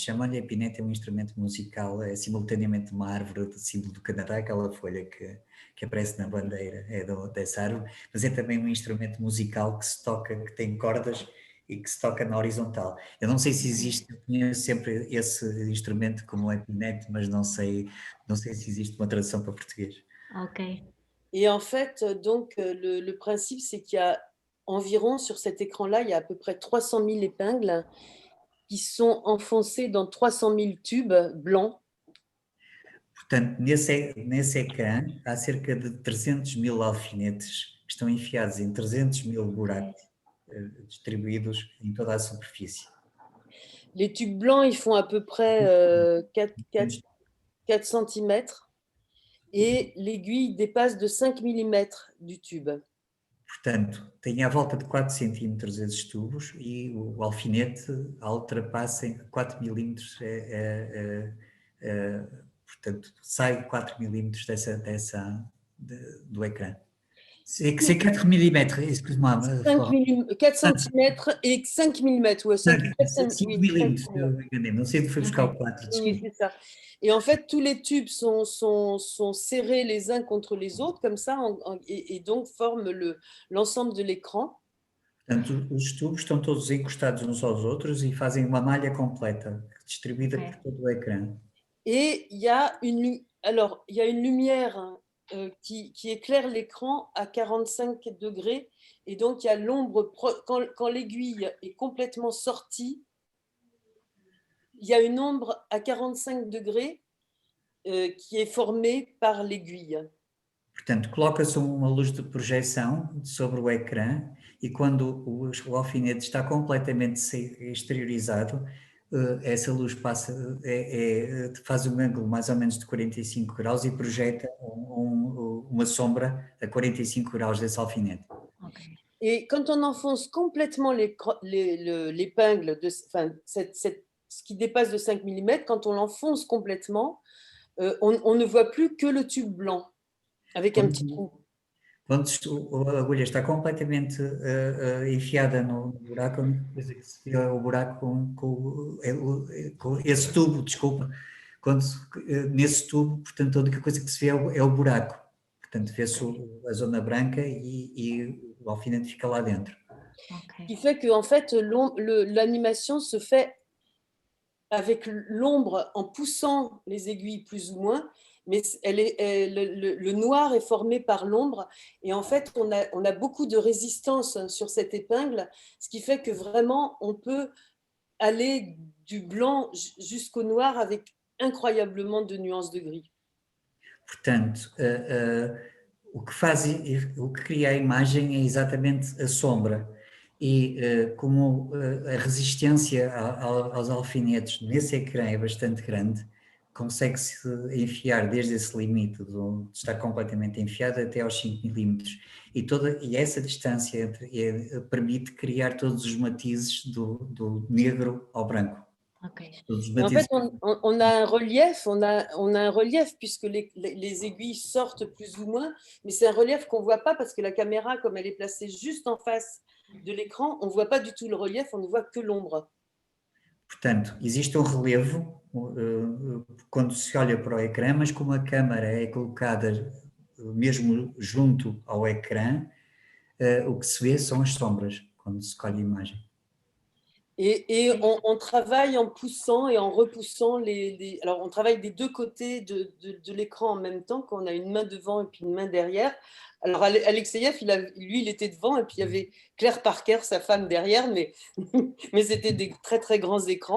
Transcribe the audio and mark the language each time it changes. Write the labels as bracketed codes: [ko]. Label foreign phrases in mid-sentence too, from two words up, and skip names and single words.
[pt] Chamam-lhe Epinete, é um instrumento musical, é simultaneamente uma árvore do símbolo do Canadá, aquela folha que aparece na bandeira, dessa árvore, mas é também um instrumento musical que se toca, que tem cordas e que se toca na horizontal. Eu não sei se existe, eu conheço sempre esse instrumento como Epinete, mas não sei se existe uma tradução para português. Ok. [fr] Et en fait, donc, le principe, c'est qu'il y a environ, sur cet écran-là, il y a à peu près 300 000 épingles qui sont enfoncées dans 300 000 tubes blancs. [pt] Portanto, nesse ecrã há cerca de 300 mil alfinetes que estão enfiados em 300 mil buracos distribuídos em toda a superfície. [fr] Les tubes blancs, ils font à peu près 4 cm et l'aiguille dépasse de 5 mm du tube. [pt] Portanto, tem à volta de 4 centímetros esses tubos e o alfinete ultrapassa em 4 milímetros, portanto, sai 4 milímetros do ecrã. [fr] C'est 4 mm, excuse-moi. 4 cm et 5 mm. Ouais, 5 millimètres, [pt] eu me enganei, não sei onde foi buscar o 4. [fr] Oui, c'est ça. Et en fait, tous les tubes sont serrés les uns contre les autres, comme ça, et donc forment l'ensemble de l'écran. [pt] Portanto, os tubos estão todos encostados uns aos outros e fazem uma malha completa, distribuída por todo o ecrã. [fr] Et il y a une lumière qui éclaire l'écran à 45 degrés. Et donc, il y a l'ombre, quand l'aiguille est complètement sortie, il y a une ombre à 45 degrés qui est formée par l'aiguille. [pt] Portanto, coloca-se uma luz de projeção sobre o ecrã e quando o alfinete está completamente exteriorizado, essa luz faz um ângulo mais ou menos de 45 graus e projeta uma sombra a 45 graus desse alfinete. Ok. [fr] Et quand on enfonce complètement l'épingle, ce qui dépasse de 5 mm, quand on l'enfonce complètement, on ne voit plus que le tube blanc, avec un petit trou. [pt] Quando a agulha está completamente enfiada no buraco, a única coisa que se vê é o buraco com esse tubo, desculpa. Nesse tubo, portanto, a única coisa que se vê é o buraco. Portanto, vê-se a zona branca e o alfinete fica lá dentro. [fr] Ce qui fait que en fait, l'animation se fait avec l'ombre en poussant les aiguilles plus ou moins, mais le noir est formé par l'ombre et en fait, on a beaucoup de résistance sur cette épingle, ce qui fait que vraiment, on peut aller du blanc jusqu'au noir avec incroyablement de nuances de gris. [pt] Portanto, o que cria a imagem é exatamente a sombra e como a resistência aos alfinetes nesse ecrã é bastante grande, consegue-se enfiar desde esse limite de estar completamente enfiado até aos 5 milímetros e essa distância permite criar todos os matizes do negro ao branco. Ok. [fr] En fait, on a un relief puisque les aiguilles sortent plus ou moins, mais c'est un relief qu'on ne voit pas parce que la caméra, comme elle est placée juste en face de l'écran, on ne voit pas du tout le relief, on ne voit que l'ombre. [pt] Portanto, existe um relevo quando se olha para o ecrã, mas como a câmara é colocada mesmo junto ao ecrã, o que se vê são as sombras quando se escolhe a imagem. [fr] Et on travaille en poussant et en repoussant alors on travaille des deux côtés de l'écran en même temps, quand on a une main devant et puis une main derrière. Alors Alexeyev, lui, il était devant et puis il y avait Claire Parker, sa femme, derrière, mais c'était des très très grands écrans.